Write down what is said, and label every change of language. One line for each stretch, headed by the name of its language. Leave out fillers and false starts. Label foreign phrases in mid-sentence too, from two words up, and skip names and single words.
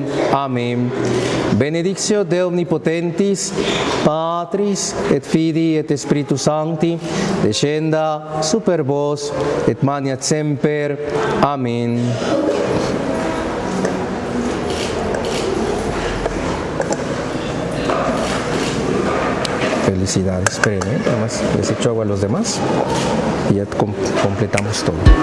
Latin: Amen. Benedictio Dei omnipotentis, Patris et Filii et Spiritus Sancti, descenda super vos et maniat semper. Amen.
Spanish: Felicidades, esperen, nada más les echo agua a los demás y ya completamos todo.